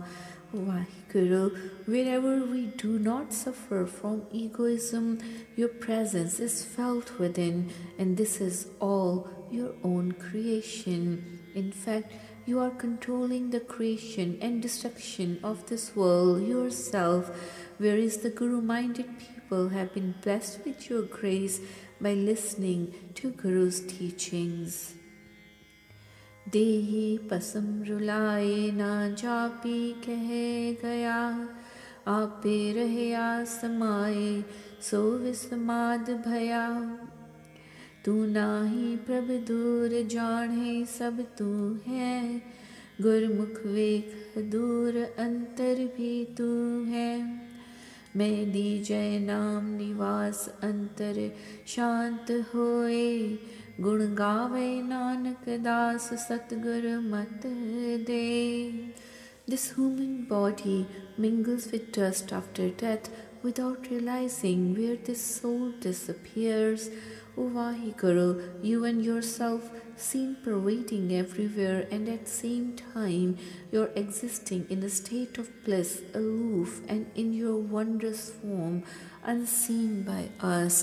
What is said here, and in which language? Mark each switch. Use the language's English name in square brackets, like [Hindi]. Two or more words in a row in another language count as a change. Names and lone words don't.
[English] O Vaheguru, wherever we do not suffer from egoism, your presence is felt within, and this is all your own creation. In fact, you are controlling the creation and destruction of this world yourself, whereas the Guru-minded people have been blessed with your grace by listening to Guru's teachings. [Punjabi] ਦੇਹੀ ਪਸਮ ਰੁਲਾਏ ਨਾ ਜਾਪੀ ਕਹ ਗਇਆ, ਆਪੇ ਰਹਿਆ ਸਮਾਏ ਸੋ ਵਿਸਮਾਦ ਭਇਆ. ਤੂ ਨਾਹੀ ਪ੍ਰਭ ਦੂਰ ਜਾਨੇ ਸਬ ਤੂ ਹੈ ਗੁਰਮੁਖ ਵੇਖ ਦੂਰ ਅੰਤਰ ਭੀ ਤੂ ਹੈ ਮੈਂ ਦੀਜੈ ਨਾਮ ਨਿਵਾਸ ਅੰਤਰ ਸ਼ਾਂਤ ਹੋਏ ਗੁਣ ਗਾਵੇ ਨਾਨਕ ਦਾਸ ਸਤਗੁਰ ਮਤ ਦੇ. [English] This human body mingles with dust after death without realizing where this soul disappears. O Vaheguru, you and yourself seem pervading everywhere, and at the same time you're existing in a state of bliss, aloof and in your wondrous form, unseen by us.